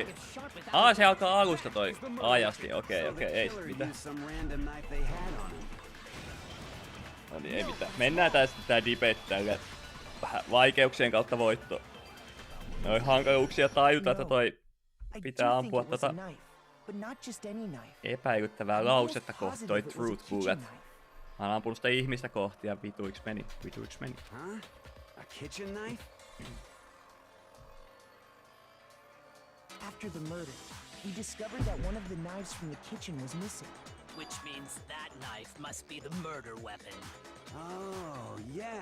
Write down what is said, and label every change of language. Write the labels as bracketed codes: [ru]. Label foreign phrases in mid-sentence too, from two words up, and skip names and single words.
[fi] se alkaa alusta toi ajasti, okei, ei sit mitään. No niin, ei mitään. Mennään tästä tää debate tällä vähän vaikeuksien kautta voittoon. Noin hankaluuksia tajuta, että toi [en] I [fi] Pitää [en] do think [fi] ampua [en] it was a [fi] tota [en] knife, but not just any knife. [fi] epäilyttävää [en] I'm [fi] lausetta [en] almost [fi] kohti [en] positive [fi] toi [en] it was a [fi] Truth [en] kitchen [fi] Bullet. [en] knife. [fi] Mä oon ampunut sitä ihmistä kohti ja vituiksi meni. [en] Huh? A kitchen knife? After the murder, we discovered that one of the knives from the kitchen was missing. Which means that knife must be the murder weapon. Oh, yeah.